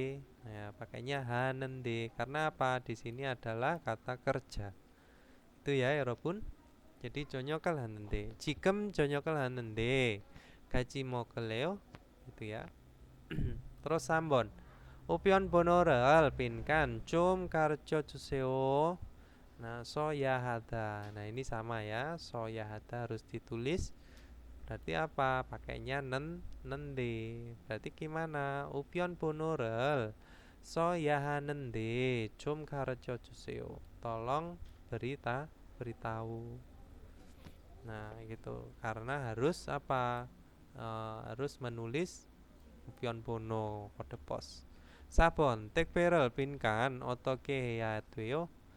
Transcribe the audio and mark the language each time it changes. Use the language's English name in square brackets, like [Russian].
[Indonesian] Nah, pakainya 하는데. Karena apa? Di sini adalah kata kerja. Itu ya, 여러분. [Korean] Jadi 저녁을 하는데. 지금 저녁을 하는데 같이 먹을래요? [Indonesian] Itu ya. Terus 3번. [Korean] 우편 번호를 빈칸 좀 가르쳐 주세요. [Indonesian] Nah, soyahada. Nah, ini sama ya. Soyahada harus ditulis. Berarti apa? Pakainya nende. Berarti gimana? [Korean] 우편 번호를 soyaha는데 좀 가르쳐 주세요. [Indonesian] Tolong beritahu. Nah, gitu. Karena harus apa? Harus menulis [Korean] 우편 번호 [Indonesian] kode pos. [Korean] 4번 택배를 빈칸 어떻게 해야 돼요?